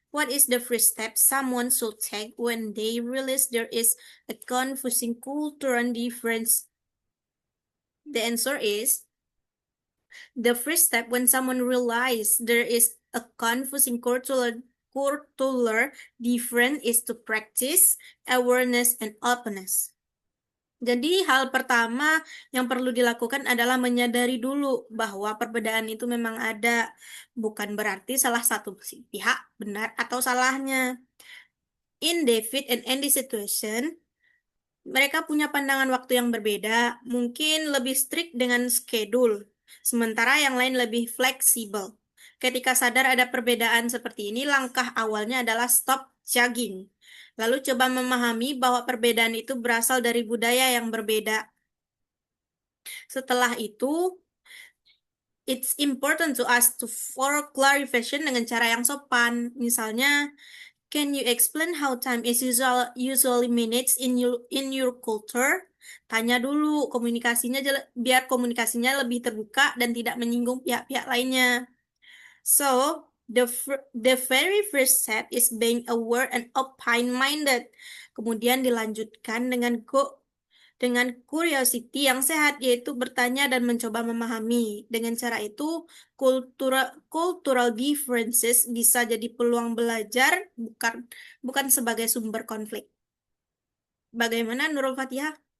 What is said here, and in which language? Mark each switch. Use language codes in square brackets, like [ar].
[en] What is the first step someone should take when they realize there is a confusing cultural difference? The answer is, the first step when someone realizes there is a confusing cultural difference is to practice awareness and openness. [id] Jadi hal pertama yang perlu dilakukan adalah menyadari dulu bahwa perbedaan itu memang ada, bukan berarti salah satu pihak benar atau salahnya. [en] In David and Andy situation, [id] mereka punya pandangan waktu yang berbeda, mungkin lebih strict dengan schedule, sementara yang lain lebih fleksibel. Ketika sadar ada perbedaan seperti ini, langkah awalnya adalah [en] stop judging. [id] Lalu coba memahami bahwa perbedaan itu berasal dari budaya yang berbeda. Setelah itu, [en] it's important to ask for clarification [id] dengan cara yang sopan. Misalnya, [en] can you explain how time is usually managed in your culture? [id] Tanya dulu biar komunikasinya lebih terbuka dan tidak menyinggung pihak-pihak lainnya. [en] So, the very first step is being aware and open-minded. [id] Kemudian dilanjutkan dengan curiosity yang sehat, yaitu bertanya dan mencoba memahami. Dengan cara itu, [en] cultural differences [id] bisa jadi peluang belajar, bukan sebagai sumber konflik. Bagaimana Nurul Fatihah?